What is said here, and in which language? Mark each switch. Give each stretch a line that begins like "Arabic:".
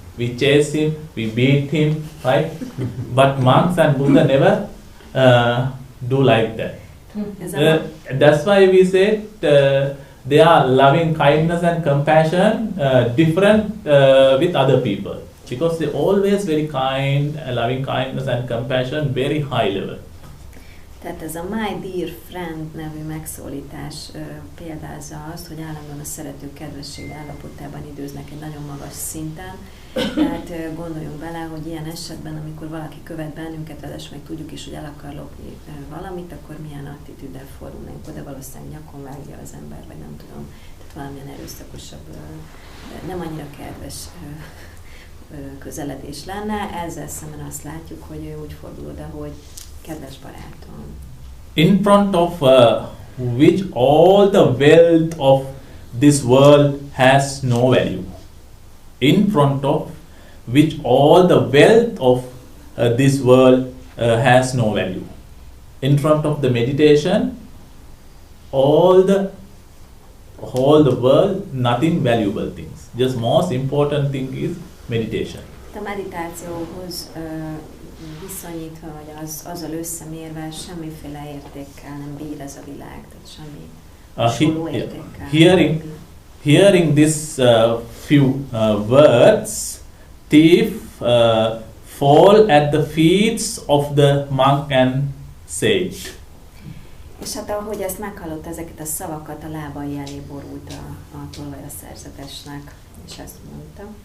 English: we chase him, we beat him, right? But monks and Buddha never do like that. That's why we said they are loving kindness and compassion different with other people, because they always very kind, loving kindness and compassion, very high level.
Hungarian: Tehát ez a
English: My Dear Friend
Hungarian: nevű megszólítás példázza azt, hogy állandóan a szerető kedvesség állapotában időznek egy nagyon magas szinten. Tehát gondoljunk bele, hogy ilyen esetben, amikor valaki követ bennünket, ráadásul meg tudjuk is, hogy el akar lopni valamit, akkor milyen attitűddel fordulnánk oda, valószínűleg nyakon vágja az ember, vagy nem tudom, tehát valamilyen erőszakosabb, nem annyira kedves közeledés lenne. Ezzel szemben azt látjuk, hogy ő úgy fordul oda, hogy kedves barátom.
English: In front of which all the wealth of this world has no value. In front of which all the wealth of this world has no value. In front of the meditation, all the world, nothing valuable things. Just most important thing is meditation.
Hungarian: A meditációhoz viszonyítva, vagy azzal összemérve semmiféle értékkel nem bír ez a világ, tehát semmi hasonló értékkel.
English: Hearing this few words, thief fall at the feet of the monk and sage.
Hungarian: És hát ahogy ezt meghallotta, ezeket a szavakat, a lábai elé borult a tolvaj a szerzetesnek, és ezt mondta.